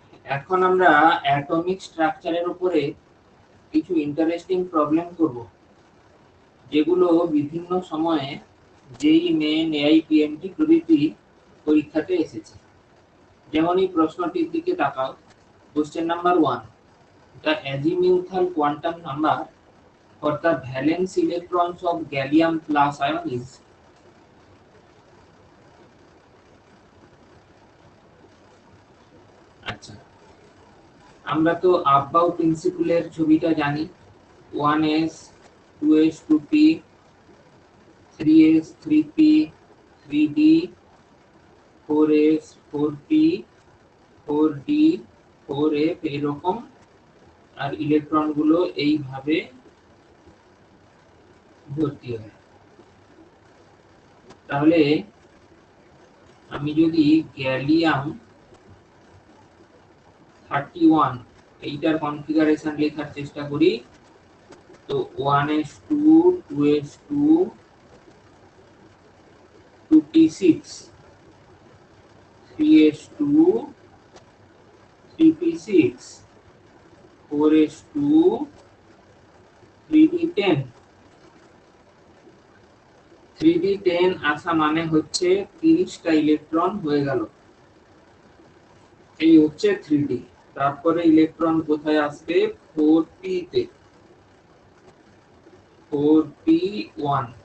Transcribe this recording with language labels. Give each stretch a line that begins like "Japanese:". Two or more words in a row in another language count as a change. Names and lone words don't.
Bangla: এখন আমরা অ্যাটমিক স্ট্রাকচারের উপরে কিছু ইন্টারেস্টিং প্রবলেম করব, যেগুলো বিভিন্ন সময়ে যেই মেন এআই পিএমটি প্রভৃতি পরীক্ষাতে এসেছে। যেমন এই প্রশ্নটির দিকে তাকাও।
English: question number
Bangla: 1,
English: the azimuthal quantum number for the valence electrons of gallium plus ion is
Bangla: আচ্ছা, আমরা তো আববাউ প্রিন্সিপলের ছবিটা জানি। 1s 2s 2p 3s 3p 3d 4s 4p 4d 4f এরকম, আর ইলেকট্রন গুলো এইভাবে ভর্তি হয়। তাহলে আমি যদি গ্যালিয়াম 31 এইটার কনফিগারেশন লেখার চেষ্টা করি, তো 1s2 2s2 2p6 3s2 3p6 4s2 3d10 3d10 আসা মানে হচ্ছে 30টা ইলেকট্রন হয়ে গেল। এই হচ্ছে 3d। তারপরে ইলেকট্রন কোথায় আসবে? 4p তে, 4p1।